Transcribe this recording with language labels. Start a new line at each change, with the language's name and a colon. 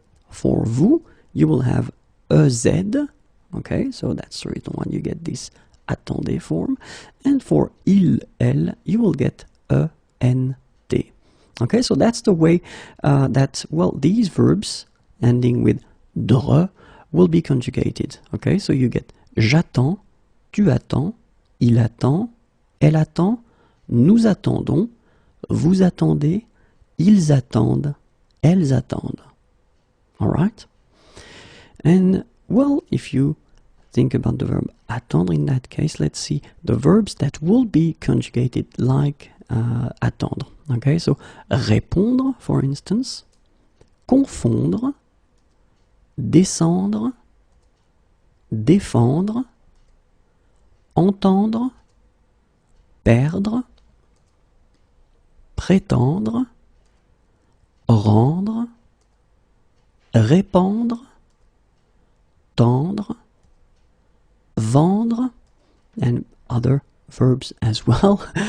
English: For vous, you will have EZ, okay, so that's the reason why you get this attendez form. And for il, elle, you will get ENT. Okay, so that's the way that, well, these verbs ending with dre will be conjugated. Okay, so you get
French: j'attends, tu attends, il attend, elle attend, nous attendons, vous attendez, ils attendent, elles attendent.
English: All right? And, well, if you think about the verb attendre in that case, let's see the verbs that will be conjugated like attendre. Okay, so répondre, for instance, confondre, descendre, défendre, entendre, perdre, prétendre, rendre, répandre, tendre, vendre, and other verbs as well.